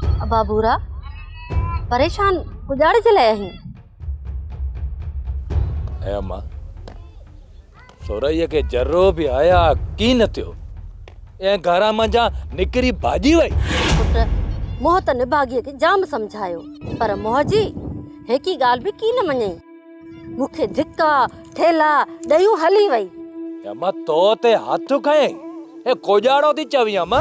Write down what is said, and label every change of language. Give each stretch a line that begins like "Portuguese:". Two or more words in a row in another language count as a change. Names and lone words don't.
Sindhi: बाबूरा परेशान गुजारे चले आहीं। ऐ अम्मा सोरईअ के जर्रो भी आया की न थियो ऐं घरा मंझां निकरी भाॼी वई। पुट मोह त निभागीअ खे जाम समझायो पर मोह जी हेकी ॻाल्हि बि की न मञई। मूंखे धिका ठेला ॾयूं हली वई। अम्मा तो ते हथ खयई ए कोजाड़ो थी चवी अम्मा।